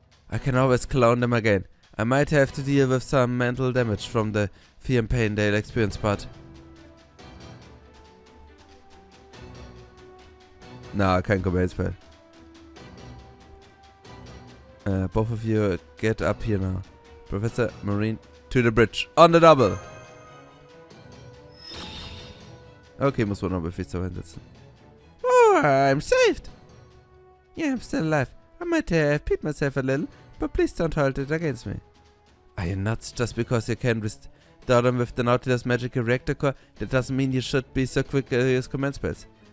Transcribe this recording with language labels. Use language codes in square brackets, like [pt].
[en] I can always clone them again. I might have to deal with some mental damage from the fear and pain they'll experience, but... [de] Nah, kein Commands-Spell. [en] Both of you get up here now. Professor, Marine, to the bridge. On the double! [de] Okay, muss man noch Befehlshaber hinsetzen. [en] Oh, I'm saved! Yeah, I'm still alive. I might have peed myself a little, but please don't hold it against me. Are you nuts? Just because you can restore them with the Nautilus magical reactor core, that doesn't mean you should be so quick use command spells.